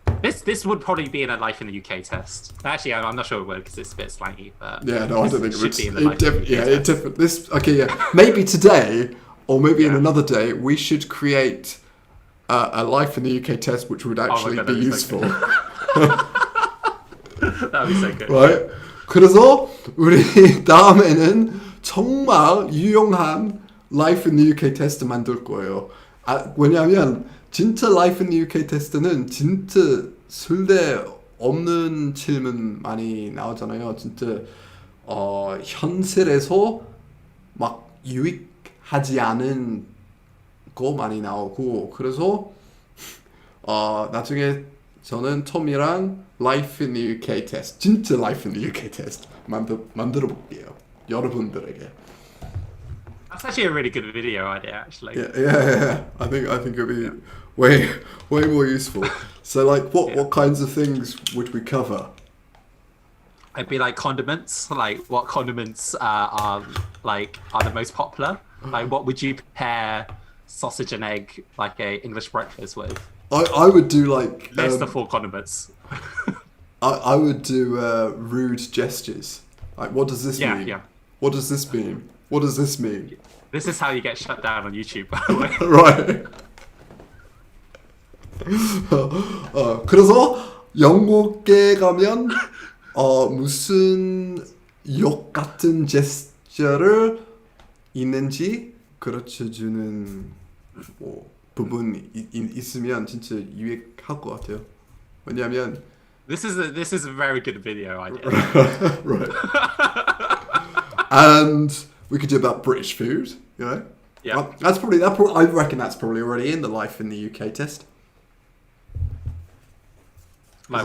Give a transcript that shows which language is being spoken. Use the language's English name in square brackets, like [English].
[English] This would probably be in a Life in the UK test. Actually, I'm not sure it would because it's a bit slangy. But yeah, no, I don't think it would. Be in the Life in the UK test. It definitely. Okay, yeah. Maybe today, or maybe in another day, we should create a Life in the UK test, which would actually be useful. That'd be so good. Right? [Korean] 그래서 우리 다음에는 정말 유용한 Life in the UK 테스트 만들 거예요. 왜냐하면 진짜 Life in the UK 테스트는 진짜 쓸데 없는 질문 많이 나오잖아요. 진짜 현실에서 막 유익하지 않은 거 많이 나오고 그래서 나중에 저는 톰이랑 Life in the UK 테스트 진짜 Life in the UK 테스트 만들어 볼게요. 여러분들에게. [English] That's actually a really good video idea, actually. Yeah. I think it'll be way more useful. So like, what kinds of things would we cover? It'd be like condiments, like what condiments are the most popular. Like, what would you pair sausage and egg, like a English breakfast with? I would do like List the 4 condiments. I would do rude gestures. Like, what does this mean? Yeah. What does this mean? What does this mean? This is how you get shut down on YouTube, by the way. Right. [Korean] 그래서 영국에 가면 무슨 욕 같은 제스처를 있는지 가르쳐주는 뭐 부분이 있으면 진짜 유익할 것 같아요. 왜냐하면 [English] This is a very good video idea. right. And we could do about British food, you know. Yeah. That's probably I reckon that's probably already in the Life in the UK test. Like